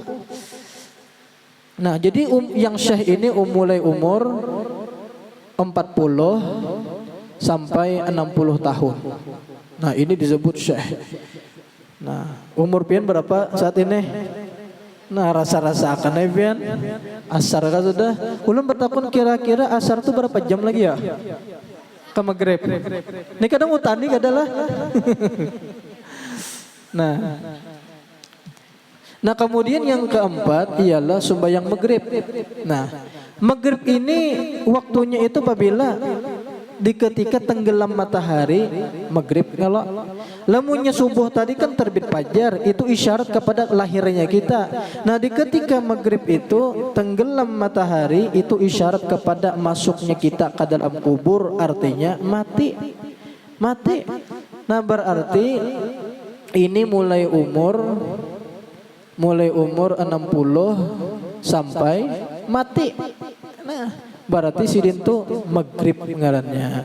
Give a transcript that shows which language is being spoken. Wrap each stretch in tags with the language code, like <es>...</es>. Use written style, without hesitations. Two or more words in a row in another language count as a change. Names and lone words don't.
<id>Nah, jadi yang syekh ini mulai umur 40 sampai 60 tahun. Nah, ini disebut syekh. Nah, umur pian berapa saat ini? Nah, rasa-rasa akan pian. Asar kan sudah. Ulun bertakun kira-kira asar itu berapa jam lagi ya? Ke maghrib. Ini kadang utani adalah. Nah, kemudian yang keempat ialah sembahyang maghrib. Nah, maghrib ini waktunya itu apabila di ketika tenggelam matahari maghrib. Kalau lamunnya subuh tadi kan terbit fajar, itu isyarat kepada lahirnya kita. Nah, di ketika maghrib itu tenggelam matahari, itu isyarat kepada masuknya kita ke dalam kubur, artinya mati. mati. Nah berarti ini mulai umur 60 sampai mati.</id> <bjn>Nah berarti sidin tuh maghrib ngarannya.</bjn>